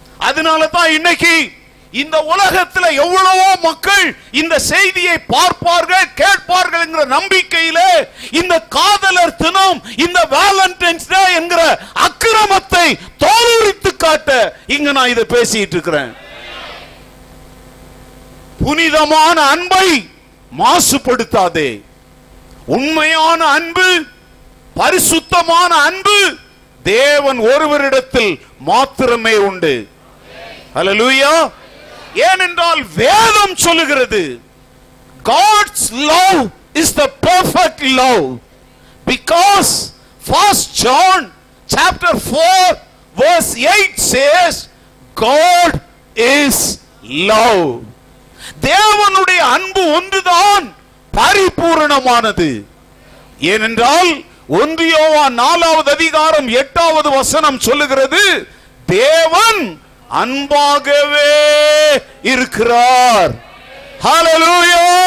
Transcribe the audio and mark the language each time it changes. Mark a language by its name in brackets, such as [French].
[Tamil] அதனால தான் இன்னைக்கு இந்த உலகத்துல எவ்வளவோ மக்கள் இந்த செய்தியை பார்ப்பார்கள், கேட்பார்கள் என்கிற நம்பிக்கையில இந்த காதலர் தினம், இந்த வேலண்டைன்ஸ் டே என்கிற அக்கிரமத்தை தோலுரித்து காட்ட இங்க நான் இதை பேசிட்டு இருக்கிறேன். புனிதமான அன்பை மாசுபடுத்தாதே. உண்மையான அன்பு, பரிசுத்தமான அன்பு தேவன் ஒருவரிடத்தில் மாத்திரமே உண்டு. ஹல்லேலூயா. ஏனென்றால் வேதம் சொல்லுகிறது, [English] God's love is the perfect love, because 1 John chapter 4 verse 8 says God is love. [Tamil] தேவனுடைய அன்பு ஒன்றுதான் பரிபூரணமானது. ஏனென்றால் 1 யோவான் 4வது அதிகாரம் 8வது வசனம் சொல்லுகிறது, தேவன் அன்பாகவே இருக்கிறார். ஹல்லேலூயா.